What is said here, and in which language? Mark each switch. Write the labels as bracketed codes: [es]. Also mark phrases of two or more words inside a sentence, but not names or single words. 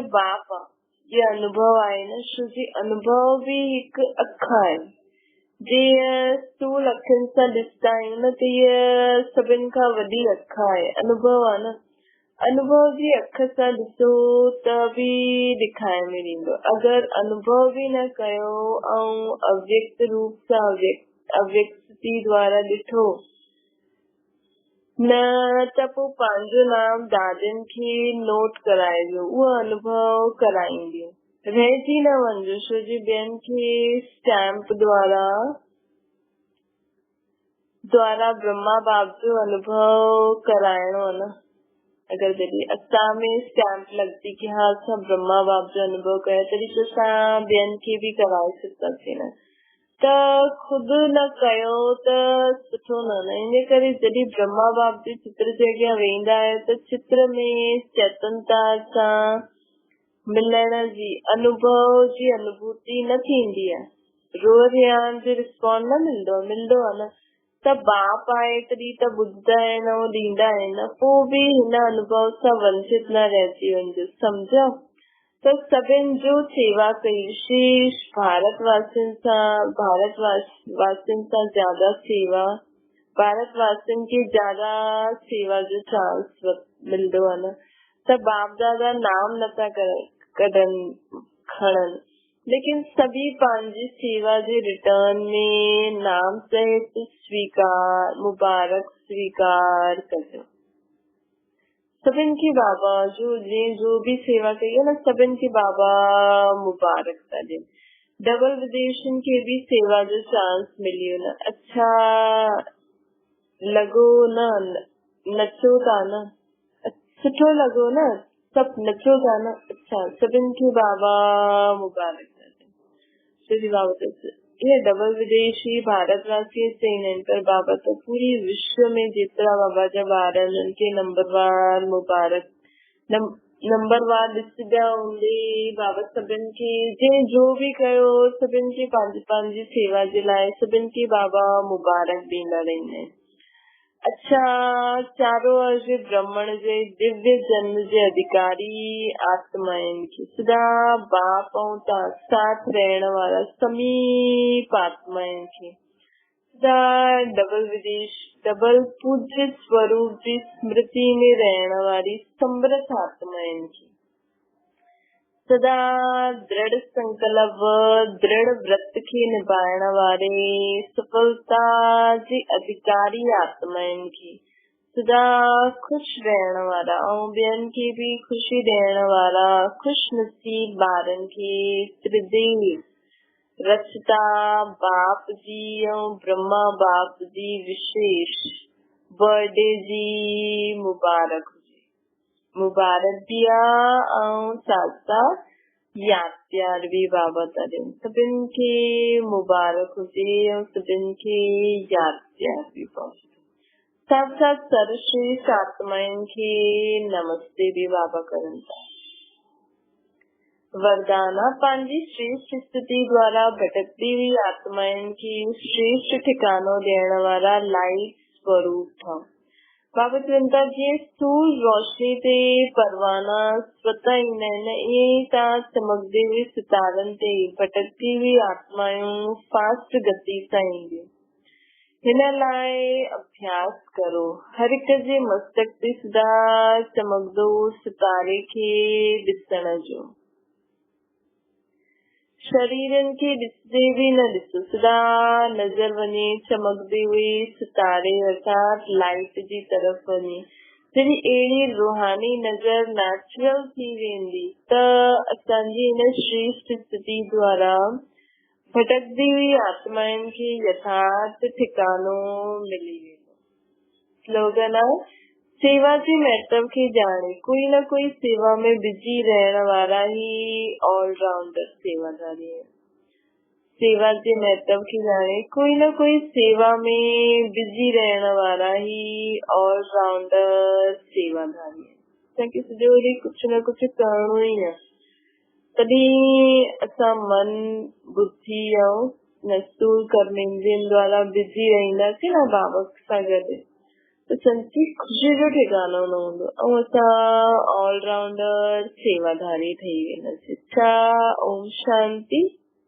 [sd] बाप आहे ये अनुभव आहे न छोजी अनुभव बि हिकु अख आहे जीअं स्थूल अखियुनि सां ॾिसंदा आहियूं न त इहा सभिनि खां वॾी अख आहे अनुभव आहे न अनुभव जी अख सां ॾिसो त बि ॾेखारे में ॾींदो अगरि अनुभव बि न कयो ऐं अव्यक्त रूप सां अव्यक्ति द्वारा ॾिठो न त पोइ पंहिंजो नाम दादियुनि खे नोट कराइजो उहो अनुभव कराईंदियूं रहिजी न वञिजो छो जी ॿियनि खे स्टैम्प द्वारा ब्रह्मा बाप जो अनुभव कराइणो आहे न अगर जॾहिं असां में स्टैम्प लॻंदी की हाँ असां ब्रह्मा बाप जो अनुभव कयो तॾहिं त असां ॿियनि खे बि कराए सघंदासीं न त खुदि न कयो त सुठो न इन करे जॾहिं ब्रह्मा बाप जे चित्र जे अॻियां वेंदा आहियो त चित्र में चेतनता सां मिलण जी अनुभव जी अनुभूति न थींदी आहे रोज़ जो रिस्पॉन्स न मिलंदो आहे न त बाप आहे तॾहिं त ॿुधंदा आहिनि ऐं ॾींदा आहिनि पोइ बि हिन अनुभव सां वंचित न रहिजी वञिजो सम्झो त सभिनि जो सेवा कई विशेष भारतवासियुनि सां ज्यादा सेवा भारतवासियुनि खे ज्यादा सेवा जो चांस मिलंदो आहे न त बाप दादा नाम नथा खणनि लेकिन सभी पंहिंजी सेवा जे रिटर्न में नाम सहित मुबारक स्वीकार कजो सभिनि खे बाबा जो भी सेवा कई है न सभिनि खे बाबा मुबारक था ॾियनि डबल विदेशन खे भी सेवा जो चांस मिलियो न अच्छा लॻो न नचो था न सुठो लॻो न सभु नचो था न अच्छा सभिनि खे बाबा मुबारक ये डबल विदेशी भारतवासी चईंदा आहिनि पर बाबा तो पूरी विश्व में जेतिरा बाबा जा ॿार आहिनि उनखे नंबरवार मुबारक नंबरवार ॾिसंदा हूंदे बाबा सभिनि खे जंहिं जो बि कयो सभिनि खे पंहिंजी सेवा जे लाइ सभिनि खे बाबा मुबारक ॾींदा रहंदा आहिनि अच्छा [hi] चारों ओर [sd] जे ब्राह्मण जे दिव्य जन्म जे अधिकारी आत्माउनि खे सदा बाप ऐं साथ रहण वारा समीप आत्माउनि खे सदा डबल पूज्य स्वरूप जी स्मृति में रहण वारी समृत आत्माउनि खे सदा दृढ़ संकल्प दृढ़ व्रत के निभाइण वारे सफलता जी अधिकारी आत्माइन की सदा खुश रहण वारा और ॿियनि खे भी खुशी ॾियण वारा खुश नसीब ॿारनि खे त्रिदेव रचता बाप जी और ब्रह्मा बाप जी विशेष बर्थडे जी मुबारक [hi] मुबारक दिया [sd] ऐं साथ साथ याद प्यार भी बाबा तरिन सभिनि खे मुबारक हुजे ऐं सभिनि खे याद प्यार भी पहुचे साथ साथ सर्वश्रेष्ठ आत्माइन खे नमस्ते भी बाबा करन था वरदाना पंहिंजी श्रेष्ठ स्थिति द्वारा [hi] भटकती हुई [sd] आत्माइन खे श्रेष्ठ ठिकानो ॾियण वारा लाइट स्वरूप था बाबा चिंता जी स्थूल रोशनी ते परवाना स्वतः ईंदा आहिनि ईअं ई तव्हां चमकदे हुए सितारनि ते [hi] भटकती हुई [sd] आत्मायूं फास्ट गति सां ईंदियूं हिन लाइ अभ्यास करो हर हिक जे मस्तक ते सदा चमकदो सितारे खे ॾिसण जो शरीरनि खे ॾिसदे भी न ॾिसो सदा नज़र वञे चमकदे हुए सितारे अर्थात लाइट जी तरफ़ वञे जॾहिं अहिड़ी रूहानी नज़र नेचुरल थी वेंदी त असांजी हिन श्रेष्ठ स्थिति द्वारा भटकदी हुई आत्माउनि खे यथार्थ ठिकानो मिली वेंदो स्लोगन आहे सेवा जे महत्व खे जाने कोई न कोई सेवा में बिजी रहण वारा [hi] ही ऑलराउंडर सेवादारी है [sd] सेवा जे महत्व खे जाने कोई न कोई सेवा में बिजी रहण वारा [hi] ही ऑलराउंडर सेवादारी है [sd] ताकि सॼो ॾींहुं कुझु न कुझु करणो ई आहे तॾहिं असां मन बुद्धि ऐं नस्तूल कर्मेंद्रियनि द्वारा बिजी रहंदासीं न बाबा सां गॾु तो सच्ची खुशी जो ठिकानो न हूंदो ऐं असां ऑलराउंडर सेवाधारी ठही वेंदासीं। [hi] ओम शांति।